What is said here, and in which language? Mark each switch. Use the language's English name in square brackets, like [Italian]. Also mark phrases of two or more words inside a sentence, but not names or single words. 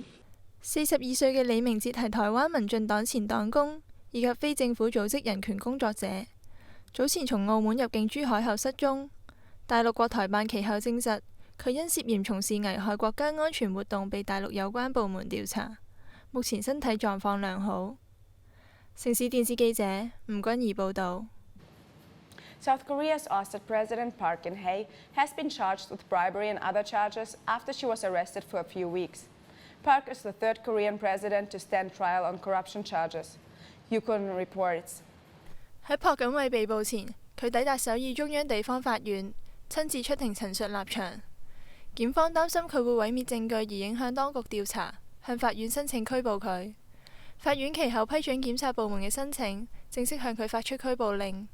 [Cantonese] 42 歲嘅李明哲係台灣民進黨前黨工以及非政府組織人權工作者，早前從澳門入境珠海後失蹤，大陸國台辦其後證實佢因涉嫌從事危害國家安全活動被大陸有關部門調查，目前身體狀況良好。城市電視記者吳君儀報導。 [English] South Korea's ousted President Park Geun-hye has been charged with bribery and other charges after she was arrested for a few weeks. Park is the third Korean president to stand trial on corruption charges. COM4307 reports. [Cantonese] 喺朴槿惠被捕前，佢抵達首爾中央地方法院，親自出庭陳述立場。檢方擔心佢會毀滅證據而影響當局調查，向法院申請拘捕佢。法院其後批准檢察部門嘅申請，正式向佢發出拘捕令。